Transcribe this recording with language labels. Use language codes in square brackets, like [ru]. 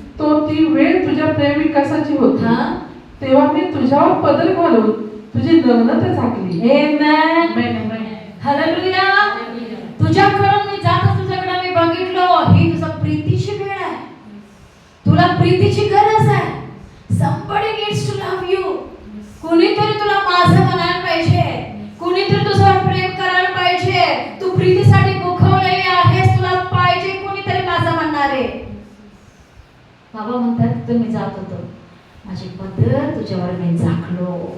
[mr] तो ती वेळ तुझ्या प्रेम विकासाची होती. हा तेव्हा मी तुझ्यावर पदर घालून तुझी नग्नता झाकली. Amen. हालेलुया. तुझ्याकडून मी जाता तुझ्याकडे मी बघितलं, ही तुझा प्रीतीची वेळ आहे. तुला प्रीतीची गरज आहे. [en] somebody needs to love you. [mr] कुणीतरी तुला माझं म्हणायला पाहिजे, कुणीतरी तुझ्यावर प्रेम करायला पाहिजे. तू प्रीतीसाठी दुखवलेली आहेस, तुला पाहिजे कुणीतरी माझं म्हणणारे. बाबा म्हणतात तिथून मी जात होतो, माझी पदर तुझ्यावर मी झाकलो.